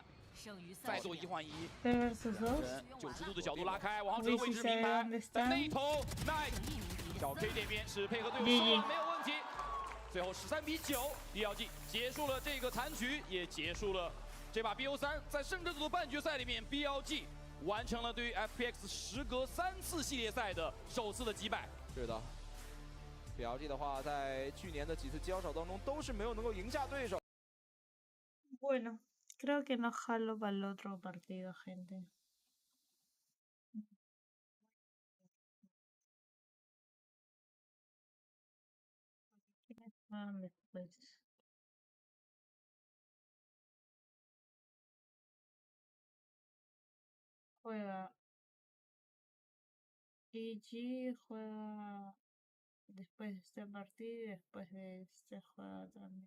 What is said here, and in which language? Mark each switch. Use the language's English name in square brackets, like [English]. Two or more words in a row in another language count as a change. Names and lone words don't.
[Chinese] 再做1换1，人90度的角度拉开，王浩哲的位置明白，在那头 ，nice， 小 K 这边是配合队友收了没有问题，最后13比9 ，BLG 结束了这个残局，也结束了这把 BO3 在胜者组的半决赛里面 ，BLG 完成了对于 FPX 时隔3次系列赛的首次的击败。是的 ，BLG 的话在去年的几次交手当中都是没有能够赢下对手。 [Spanish] Bueno. Creo que no jalo para el otro partido, gente. ¿Quiénes van después? Juega EDG, juega después de este partido y después de este juega también.